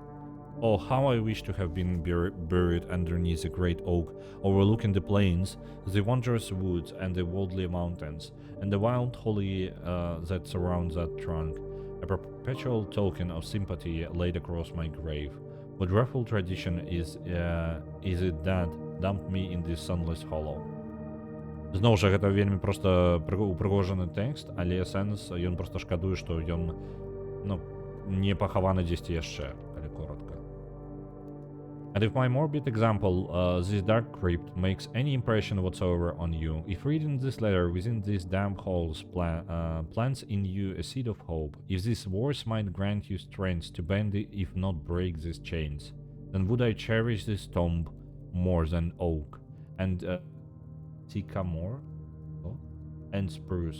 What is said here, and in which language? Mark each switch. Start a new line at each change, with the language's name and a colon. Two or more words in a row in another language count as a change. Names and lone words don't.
English: Oh, how I wish to have been buried underneath a great oak, overlooking the plains, the wondrous woods, and the worldly mountains, and the wild holly that surrounds that trunk, a perpetual token of sympathy laid across my grave. What dreadful tradition is it that dumped me in this sunless hollow?
Belarusian: Зноў жа, гэта вельмі проста упрыгожаны тэкст, але сэнс, ён проста шкадуе, што ён не пахаваны дзесьці яшчэ, калі коротка.
English: And if my morbid example, this dark crypt, makes any impression whatsoever on you, if reading this letter within these damp halls plants in you a seed of hope, if these words might grant you strength to bend if not break these chains, then would I cherish this tomb more than oak, and sycamore, and spruce.